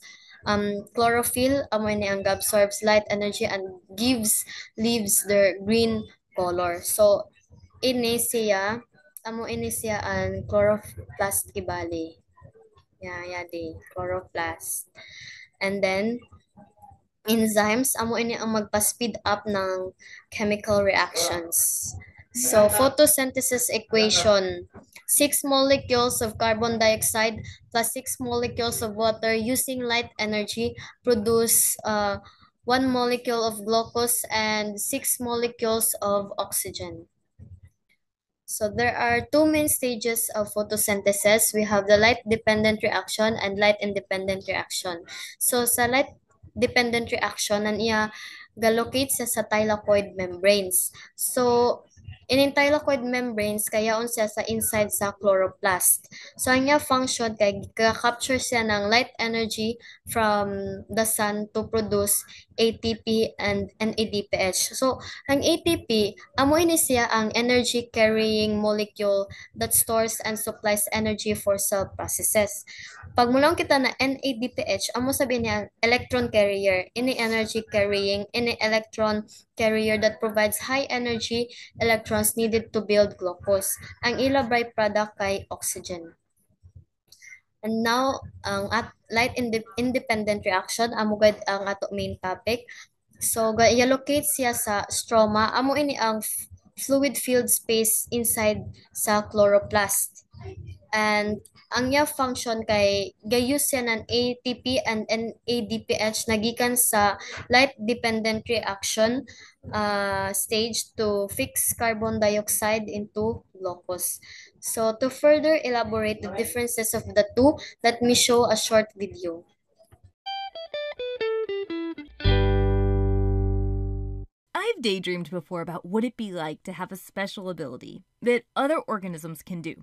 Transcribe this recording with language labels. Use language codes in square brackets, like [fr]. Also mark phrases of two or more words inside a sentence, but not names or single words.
[en] Chlorophyll, [hil] amo ini ang [en] absorbs light energy and gives leaves their green color. So, [hil] ini siya amo ini siya ang chloroplast kibali. [en] Yeah, di chloroplast. And then enzymes [hil] amo ini ang magpa-speed [en] up ng chemical reactions. So photosynthesis equation, 6 molecules of carbon dioxide plus 6 molecules of water using light energy produce 1 molecule of glucose and 6 molecules of oxygen. So there are two main stages of photosynthesis. We have the light-dependent reaction and light-independent reaction. So sa light-dependent reaction, [hil] iya galocate sa thylakoid membranes. [en] So in thylakoid membranes, [hil] kayaon siya sa inside sa chloroplast. So ang iya function kay [en] capture [hil] siya ng [en] light energy from the sun to produce ATP and NADPH. [hil] So ang ATP, amo ini siya ang [en] energy carrying molecule that stores and supplies energy for cell processes. [hil] Pag mulong kita na NADPH, amo sabihin niya [en] electron carrier, any energy carrying, any electron carrier that provides high energy electrons needed to build glucose. [hil] Ang ila byproduct kay oxygen. [en] And now, [hil] ang independent reaction, amo gad ang ato [en] main topic. [hil] So, i-allocate siya sa stroma. Amo ini ang [en] fluid filled space inside [hil] sa chloroplast. And ang iya function kay gayus siya ng [en] ATP and NADPH [hil] nagikan sa [en] light dependent reaction stage to fix carbon dioxide into glucose. So to further elaborate the differences of the two, let me show a short video. I've daydreamed before about what it'd be like to have a special ability that other organisms can do.